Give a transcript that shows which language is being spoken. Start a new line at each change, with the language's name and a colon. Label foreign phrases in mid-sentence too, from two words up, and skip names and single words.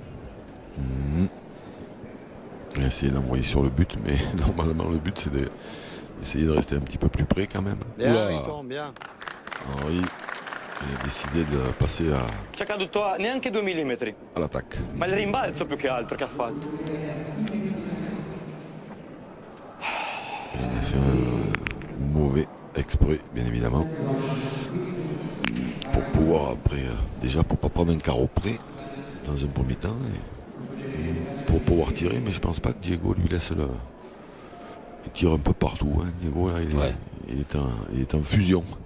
French: Il a essayé d'envoyer sur le but, mais normalement le but c'est d'essayer de rester un petit peu plus près quand même. Bien, il tombe bien. Henri, il a décidé de passer
Italian: C'è caduto a neanche 2 millimetri.
French: à l'attaque.
Italian: Ma il rimbalzo più che altro che ha fatto.
French: Il a fait un mauvais exprès, bien évidemment. Pour pouvoir après, déjà pour pas prendre un carreau près dans un premier temps, et pour pouvoir tirer, mais je pense pas que Diego lui laisse le... Il tire un peu partout, hein. Diego là, il est en fusion.